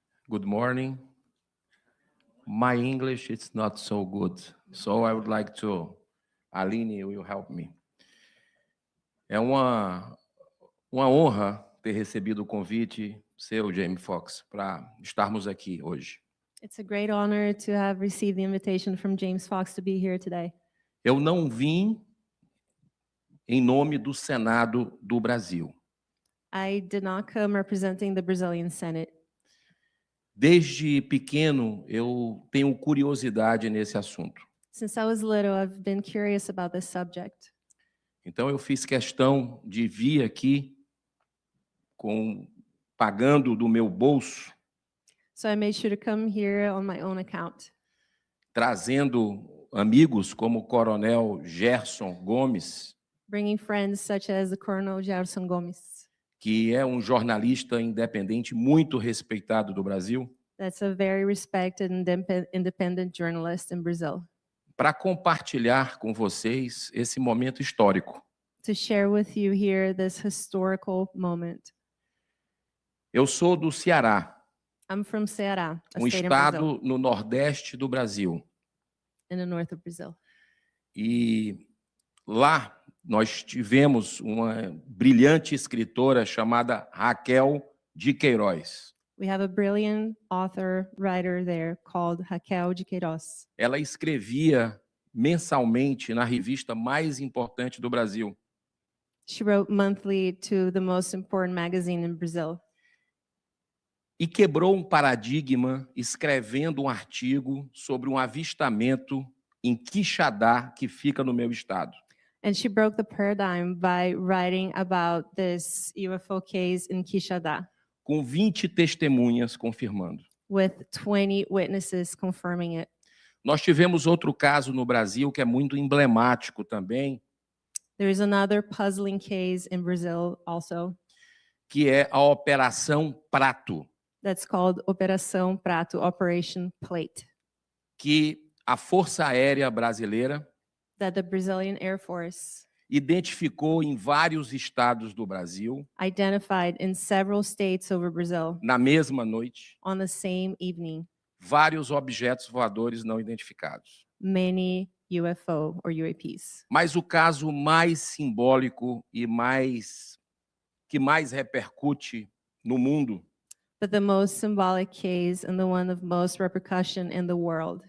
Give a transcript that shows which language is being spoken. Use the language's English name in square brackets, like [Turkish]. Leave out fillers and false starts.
[English] Good morning. My English is not so good, so I would like to, Aline will help me. [Portuguese] É uma honra ter recebido o convite seu, James Fox, para estarmos aqui hoje. [English] It's a great honor to have received the invitation from James Fox to be here today. [Portuguese] Eu não vim em nome do Senado do Brasil. [English] I did not come representing the Brazilian Senate. [Portuguese] Desde pequeno, eu tenho curiosidade nesse assunto. [English] Since I was little, I've been curious about this subject. [Portuguese] Então, eu fiz questão de vir aqui pagando do meu bolso, [English] So I made sure to come here on my own account. [Portuguese] Trazendo amigos como o Coronel Gerson Gomes, [English] Bringing friends such as the Colonel Gerson Gomes. [Portuguese] que é um jornalista independente muito respeitado do Brasil, [English] That's a very respected and independent journalist in Brazil. [Portuguese] para compartilhar com vocês esse momento histórico. [English] To share with you here this historical moment. [Portuguese] Eu sou do Ceará, [English] I'm from Ceará, a um state in Brazil, [Portuguese] estado no nordeste do Brasil. [English] in the north of Brazil. [Portuguese] E lá nós tivemos uma brilhante escritora chamada Raquel de Queiroz. [English] We have a brilliant author, writer there called Raquel de Queiroz. [Portuguese] Ela escrevia mensalmente na revista mais importante do Brasil. [English] She wrote monthly to the most important magazine in Brazil. [Portuguese] E quebrou um paradigma escrevendo um artigo sobre um avistamento em Quixadá, que fica no meu estado. [English] And she broke the paradigm by writing about this UFO case in Quixadá, [Portuguese] Com 20 testemunhas confirmando. [English] with 20 witnesses confirming it. [Portuguese] Nós tivemos outro caso no Brasil que é muito emblemático também, [English] There is another puzzling case in Brazil also [Portuguese] que é a Operação Prato, [English] that's called Operação Prato, Operation Plate, [Portuguese] que a Força Aérea Brasileira [English] that the Brazilian Air Force [Portuguese] identificou em vários estados do Brasil, [English] identified in several states over Brazil [Portuguese] na mesma noite, [English] on the same evening, [Portuguese] vários objetos voadores não identificados. [English] many UFO or UAPs. [Portuguese] Mas o caso mais simbólico e que mais repercute no mundo [English] But the most symbolic case and the one of most repercussion in the world